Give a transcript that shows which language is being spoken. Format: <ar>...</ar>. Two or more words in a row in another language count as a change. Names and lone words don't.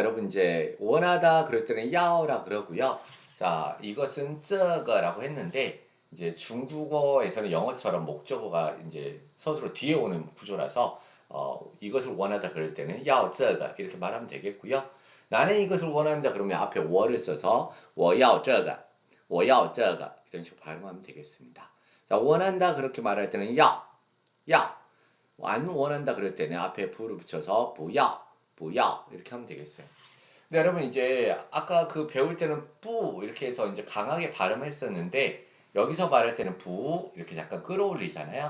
<ko>여러분 이제 원하다 그럴 때는 야오라 그러고요. 자, 이것은 这个라고 했는데 이제 중국어에서는 영어처럼 목적어가 이제 서술어 뒤에 오는 구조라서 이것을 원하다 그럴 때는</ko> <zh>要这个</zh> <ko>이렇게 말하면 되겠고요. 나는 이것을 원합니다. 그러면 앞에 我를 써서</ko> <zh>我要这个,我要这个</zh> <ko>이런 식으로 발음하면 되겠습니다. 자, 원한다 그렇게 말할 때는 要안 원한다 그럴 때는 앞에 부를 붙여서 不要 이렇게 하면 되겠어요. 근데 여러분 이제 아까 그 배울 때는 뿌 이렇게 해서 이제 강하게 발음했었는데 여기서 말할 때는 부 이렇게 약간 끌어올리잖아요.</ko>